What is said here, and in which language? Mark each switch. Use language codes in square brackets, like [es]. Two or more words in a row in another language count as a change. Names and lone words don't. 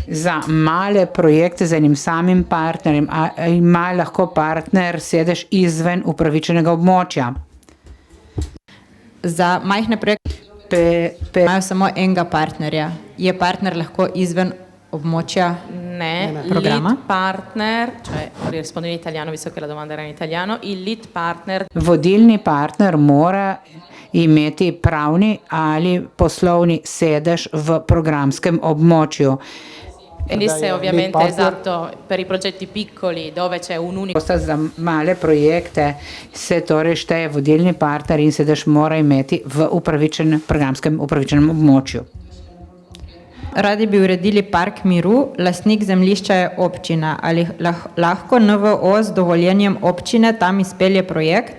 [sl] Za male projekte z enim samim partnerjem ima lahko partner sedež izven upravičenega območja. Za majhne projekte imajo samo enega partnerja. Je partner lahko izven območja programa? [en] Lead partner, [it] cioè rispondo in italiano visto che la domanda era in italiano, il [en] lead partner. [sl] Vodilni partner mora imeti pravni ali poslovni sedež v programskem območju. [it] Quindi se ovviamente esatto per i progetti piccoli dove c'è un unico. [sl] Za male projekte se torej šteje vodilni partner in sedež mora imeti v programskem upravičenem območju. Radi bi uredili park miru, lastnik zemljišča je občina. Ali lahko NVO z dovoljenjem občine tam izpelje projekt?